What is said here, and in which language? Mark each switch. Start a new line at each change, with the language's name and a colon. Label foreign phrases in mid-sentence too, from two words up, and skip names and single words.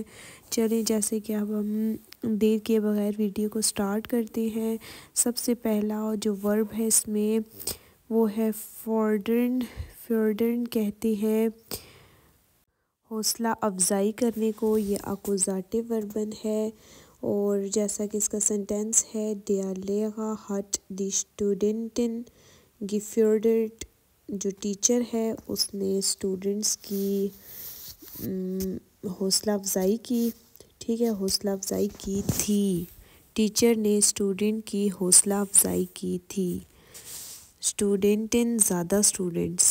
Hindi: चलें, जैसे कि अब हम देर किए बगैर वीडियो को स्टार्ट करते हैं। सबसे पहला जो वर्ब है इसमें वो है फोर्डर्न। फोर्डर्न कहते हैं हौसला अफजाई करने को। ये
German: Akkusativ Verben
Hindi: है और जैसा कि इसका सेंटेंस है,
German: der Lehrer hat die Studentin gefördert।
Hindi: जो टीचर है उसने स्टूडेंट्स की हौसला अफजाई की। ठीक है, हौसला अफजाई की थी। टीचर ने स्टूडेंट की हौसला अफजाई की थी। स्टूडेंटिन ज़्यादा स्टूडेंट्स।